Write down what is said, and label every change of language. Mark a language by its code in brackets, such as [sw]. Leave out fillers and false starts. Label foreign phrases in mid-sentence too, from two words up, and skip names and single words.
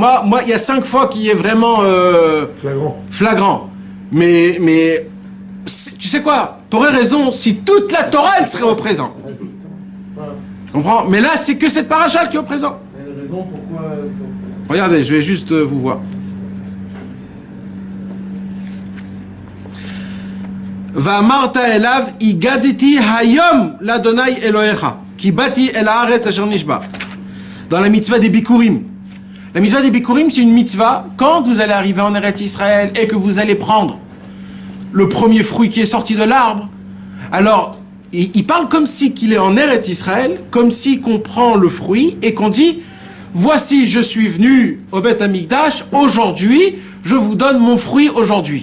[fr] Moi, il y a 5 fois qui est vraiment flagrant. Mais tu sais quoi? T'aurais raison si toute la Torah, elle serait au présent. Tu comprends? Mais là, c'est que cette paracha qui est au présent. Il y a une raison pourquoi... Regardez, je vais juste vous voir. [he] ואמרת אליו הגדתי היום לה' אלהיך כי באתי אל הארץ אשר נשבע. [fr] Dans la mitzvah des Bikurim. La mitzvah des Bikurim, c'est une mitzvah quand vous allez arriver en Eretz Israël et que vous allez prendre le premier fruit qui est sorti de l'arbre. Alors, il parle comme si qu'il est en Eretz Israël, comme si qu'on prend le fruit et qu'on dit voici, je suis venu au [he] בית המקדש, [fr] aujourd'hui, je vous donne mon fruit aujourd'hui.